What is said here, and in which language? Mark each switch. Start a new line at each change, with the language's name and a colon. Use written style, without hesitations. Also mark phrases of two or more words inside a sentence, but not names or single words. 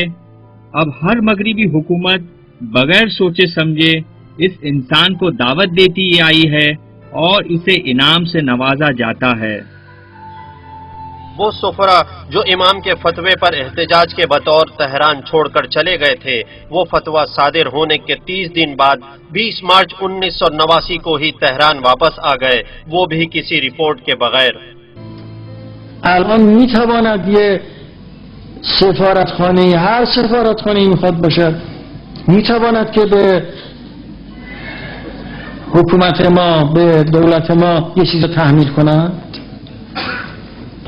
Urdu: اب ہر مغربی حکومت بغیر سوچے سمجھے اس انسان کو دعوت دیتی آئی ہے اور اسے انعام سے نوازا جاتا ہے۔ وہ سفرا جو امام کے فتوے پر احتجاج کے بطور تہران چھوڑ کر چلے گئے تھے، وہ فتویٰ صادر ہونے کے 30 دن بعد 20 مارچ 1989 کو ہی تہران واپس آ گئے، وہ بھی کسی رپورٹ کے بغیر۔
Persian: الان میتواند یه سفارتخانه، هر سفارتخانه میخواد باشه، میتواند که به حکومت ما، به دولت ما یه چیز تحمیل کند؟